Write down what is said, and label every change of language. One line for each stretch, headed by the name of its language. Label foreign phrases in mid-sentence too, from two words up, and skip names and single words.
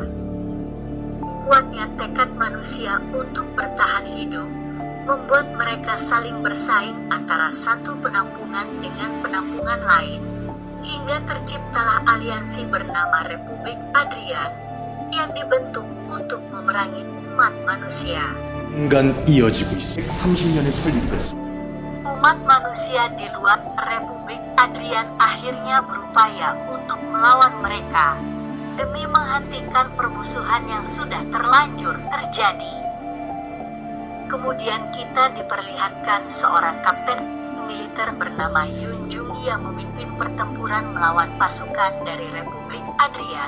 Indonesian: Kuatnya tekad manusia untuk bertahan hidup membuat mereka saling bersaing antara satu penampungan dengan penampungan lain, hingga terciptalah aliansi bernama Republik Adrian yang dibentuk untuk memerangi umat manusia.
Korean: 인간 이어지고 있어. 130년의 설립됐어.
Indonesian: Umat manusia di luar Republik Adrian akhirnya berupaya untuk melawan mereka demi menghentikan permusuhan yang sudah terlanjur terjadi. Kemudian kita diperlihatkan seorang kapten militer bernama Yun Jung yang memimpin pertempuran melawan pasukan dari Republik Adrian.